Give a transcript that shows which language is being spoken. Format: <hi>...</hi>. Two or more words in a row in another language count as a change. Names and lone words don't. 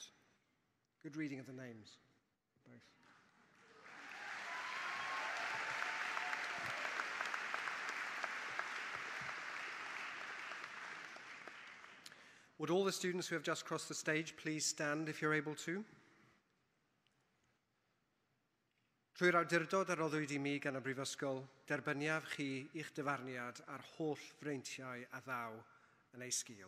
<en>Good reading of the names, both. Would all the students who have just crossed the stage please stand if you're able to?</en> <cy>Trwy'r awdurdod a roddwyd I mi gan y Brifysgol, derbyniaf chi i'ch dyfarniad ar holl freintiau a ddaw yn ei sgil.</cy>